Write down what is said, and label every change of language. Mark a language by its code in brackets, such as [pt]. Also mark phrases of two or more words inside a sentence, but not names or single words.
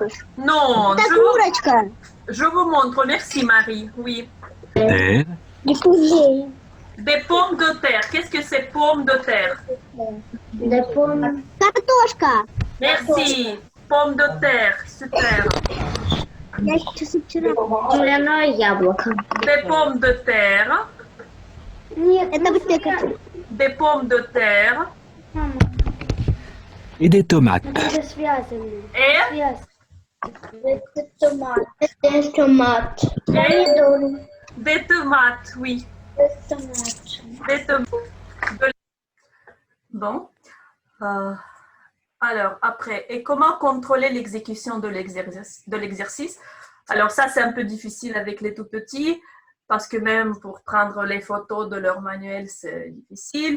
[fr] Non, [ru] Курочка. [fr] je vous montre. Merci Marie. Oui. terre, Des poulets. Des pommes de terre. Qu'est-ce que c'est pommes de terre? Des pommes. Картошка. Merci. Pommes de terre. Super. [ru] Я сейчас вчера. Зеленое яблоко. [fr] Des pommes de terre. [ru] Нет, это быстрее. [fr] Des pommes de terre. et des tomates. [ru] Это связано. [fr] Et, [ru] Это томат. Это томат. Помидоры. [fr] des tomates. Oui. [ru] Это томат. [fr] Des tomates. Bon. Alors, après, et comment contrôler l'exécution de l'exercice? Alors ça, c'est un peu difficile avec les tout petits, parce que même pour prendre les photos de leur manuel, c'est difficile.